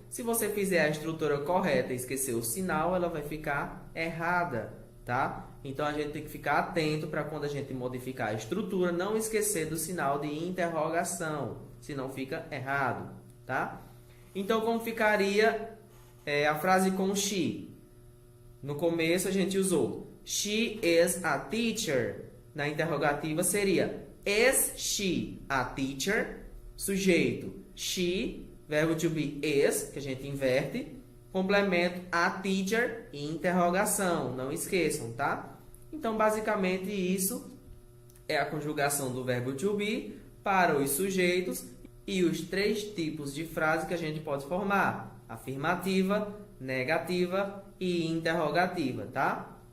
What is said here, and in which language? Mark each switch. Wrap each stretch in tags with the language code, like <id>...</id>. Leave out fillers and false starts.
<pt>Se você fizer a estrutura correta e esquecer o sinal, ela vai ficar errada, tá? Então a gente tem que ficar atento para quando a gente modificar a estrutura, não esquecer do sinal de interrogação, senão fica errado, tá? Então como ficaria a frase com she? No começo a gente usou</pt> <en>she is a teacher.</en> <pt>Na interrogativa seria</pt> <en>is she a teacher?</en> <pt>Sujeito she, verbo to be is, que a gente inverte, complemento a teacher e interrogação, não esqueçam, tá? Então basicamente isso é a conjugação do verbo to be para os sujeitos e os 3 tipos de frase que a gente pode formar: afirmativa, negativa e interrogativa, tá?</pt>